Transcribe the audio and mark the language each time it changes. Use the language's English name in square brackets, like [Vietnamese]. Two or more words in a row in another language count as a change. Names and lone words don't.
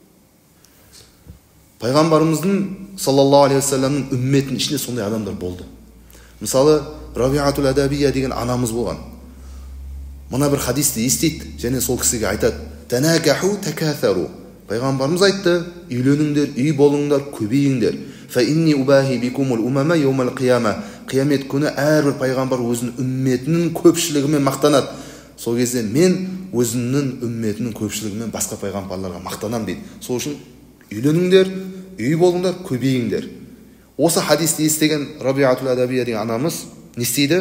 [Kazakh] Пайғамбарымыздың [Arabic] صلى الله عليه وسلم [Kazakh] үмметінің ішінде сондай адамдар болды. Мысалы, Рабиатул Адабия деген анамыз болған. Мына бір хадисті естиді және сол кісіге айтады: [Arabic] "تناكحوا تكاثروا." [Kazakh] Пайғамбарымыз айтты: "Үйленіңдер, үй болыңдар, көбейіңдер. [Arabic] فإني أباهي بكم الأمم يوم القيامة." [Kazakh] Қиямет күні әрбір пайғамбар өзінің үмметінің көпшілігімен мақтанады. Сол кезде мен өзімнің үмметінің көпшілігімен басқа пайғамбарларға мақтанам дейді. Сол үшін үйленіңдер, үй болыңдар, көбейіңдер. Осы хадисті естіген Рабиатул Адабия деген анамыз не істейді?